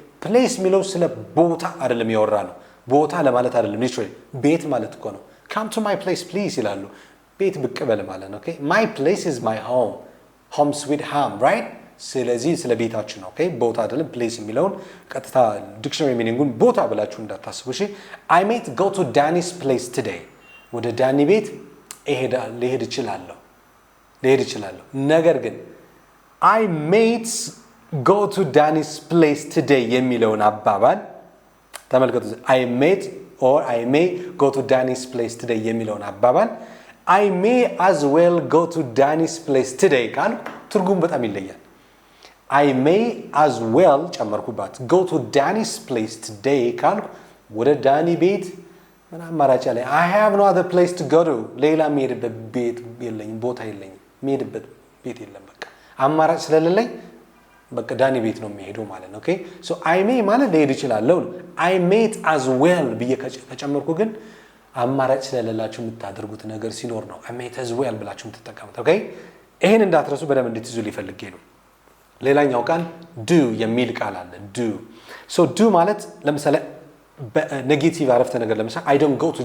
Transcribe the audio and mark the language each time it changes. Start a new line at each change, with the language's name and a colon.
Amharic: place የሚለው ስለ ቦታ አይደለም ያወራ ነው። ቦታ ለማለት አይደለም
English: literally
Amharic: ቤት ማለት እኮ ነው።
English: come to my place please
Amharic: ይላሉ። ቤት ብቅ በል ማለት ነው።
English: okay my place is my home sweet home right?
Amharic: ስለዚህ ስለ ቤታችሁ ነው። okay ቦታ አይደለም place የሚለውን ቀጥታ ዲክሽነሪ ሚኒንጉን ቦታ ብላችሁ እንዳታስቡ እሺ።
English: I might go to Danny's place today.
Amharic: ወደ ዳኒ ቤት ልሄድ እችላለሁ ነገር ግን
English: I might go to Danny's place today
Amharic: የሚለውን አባባል ተመልከቱ።
English: I may go to Danny's place today
Amharic: የሚለውን አባባል
English: I may as well go to Danny's place today
Amharic: ቃል ትርጉም በጣም ይለያል። I may as well ጨመርኩባት go to Danny's place today ቃል ወደ ዳኒ ቤት ምን አማራጭ አለኝ?
English: I have no other place to go to.
Amharic: ሌላ የምሄድበት ቤት የለኝም፣ ቦታ የለኝም፣ የምሄድበት ቤት የለም። በቃ አማራጭ ስለሌለኝ በቃ ዳኒ ቤት ነው የሚሄደው ማለት ነው። ኦኬ ሶ
English: I may
Amharic: ማለት ልሄድ እችላለሁ ነው።
English: I might as well
Amharic: ብዬ ከጨመርኩ ግን አማራጭ ስለሌላችሁ የምታደርጉት ነገር ሲኖር ነው I might as well ብላችሁ የምትጠቀሙት። ኦኬ ይሄን እንዳትረሱ በደንብ እንድትይዙ ሊፈልጌ ነው። ሌላኛው ቃል
English: do
Amharic: የሚል ቃል አለ። do ማለት ለምሳሌ በኔጌቲቭ አረፍተ ነገር ለምሳሌ
English: I don't